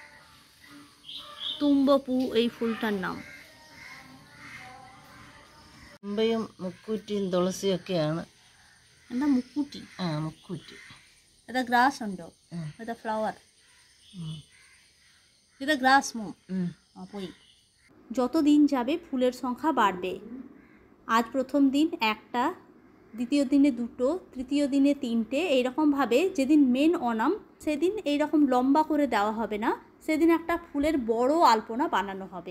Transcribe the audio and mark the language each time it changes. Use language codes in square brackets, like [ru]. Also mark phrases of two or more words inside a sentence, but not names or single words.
[bn] তুম্বপু এই ফুলটার নাম। [ml] തുമ്പയും മുക്കൂറ്റിയും തുളസിയൊക്കെയാണ്. എന്താ മുക്കൂറ്റി? മുക്കൂറ്റി. [bn] এটা গ্রাস ഉണ്ടോ? এটা ফ্লাওয়ার, এটা গ্রাস মো পই। যত দিন যাবে ফুলের সংখ্যা বাড়বে। আজ প্রথম দিন 1টা, দ্বিতীয় দিনে 2টো, তৃতীয় দিনে 3টে। এইরকমভাবে যেদিন মেন ওনাম সেদিন এইরকম লম্বা করে দেওয়া হবে না, সেদিন একটা ফুলের বড় আলপনা বানানো হবে।